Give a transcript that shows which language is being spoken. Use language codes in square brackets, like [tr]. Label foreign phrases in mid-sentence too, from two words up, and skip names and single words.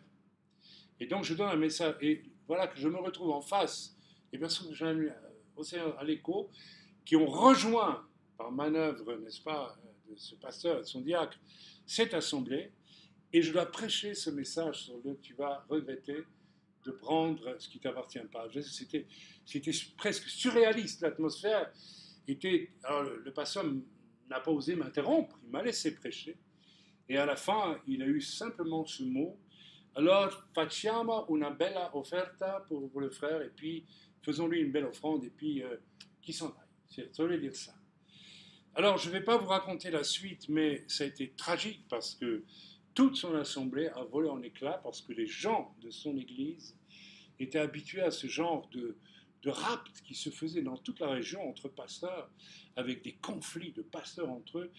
[fr] Et donc je donne un message, et voilà que je me retrouve en face des personnes que j'ai amenées au Seigneur à l'Écho, qui ont rejoint par manœuvre, n'est-ce pas, de ce pasteur et de son diacre, cette assemblée, et je dois prêcher ce message sur le tu vas regretter de prendre ce qui ne t'appartient pas. C'était presque surréaliste, l'atmosphère était... Alors le pasteur n'a pas osé m'interrompre, il m'a laissé prêcher, et à la fin, il a eu simplement ce mot, alors [it] facciamo una bella offerta [fr] pour le frère, et puis faisons-lui une belle offrande, et puis qu'il s'en aille. Ça voulait dire ça. Alors, je ne vais pas vous raconter la suite, mais ça a été tragique parce que toute son assemblée a volé en éclats parce que les gens de son église étaient habitués à ce genre de rapt qui se faisait dans toute la région entre pasteurs, avec des conflits de pasteurs entre eux.